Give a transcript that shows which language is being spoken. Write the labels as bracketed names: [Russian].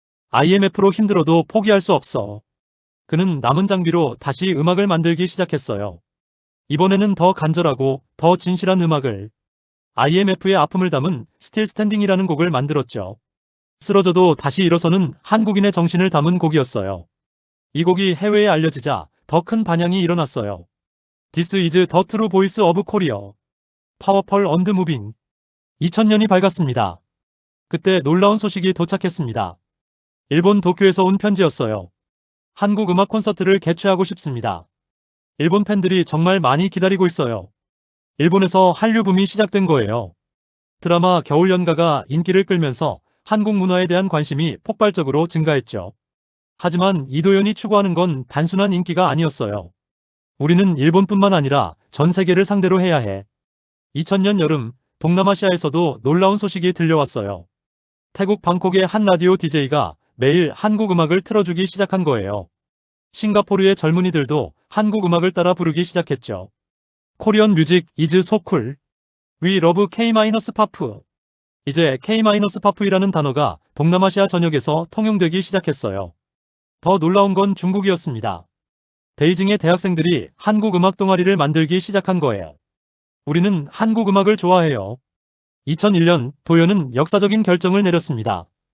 [Korean] IMF로 힘들어도 포기할 수 없어. 그는 남은 장비로 다시 음악을 만들기 시작했어요. 이번에는 더 간절하고 더 진실한 음악을. IMF의 아픔을 담은 Still Standing이라는 곡을 만들었죠. 쓰러져도 다시 일어서는 한국인의 정신을 담은 곡이었어요. 이 곡이 해외에 알려지자 더 큰 반향이 일어났어요. [English] This is the true voice of Korea. Powerful and moving. [Korean] 2000년이 밝았습니다. 그때 놀라운 소식이 도착했습니다. 일본 도쿄에서 온 편지였어요. 한국 음악 콘서트를 개최하고 싶습니다. 일본 팬들이 정말 많이 기다리고 있어요. 일본에서 한류 붐이 시작된 거예요. 드라마 겨울연가가 인기를 끌면서 한국 문화에 대한 관심이 폭발적으로 증가했죠. 하지만 이도현이 추구하는 건 단순한 인기가 아니었어요. 우리는 일본뿐만 아니라 전 세계를 상대로 해야 해. 2000년 여름, 동남아시아에서도 놀라운 소식이 들려왔어요. 태국 방콕의 한 라디오 DJ가 매일 한국 음악을 틀어주기 시작한 거예요. 싱가포르의 젊은이들도 한국 음악을 따라 부르기 시작했죠. [English] 코리안 뮤직 is so cool. We love K-POP. [Korean] 이제 K-POP이라는 단어가 동남아시아 전역에서 통용되기 시작했어요. 더 놀라운 건 중국이었습니다. 베이징의 대학생들이 한국 음악 동아리를 만들기 시작한 거예요. 우리는 한국 음악을 좋아해요. 2001년 도연은 역사적인 결정을 내렸습니다.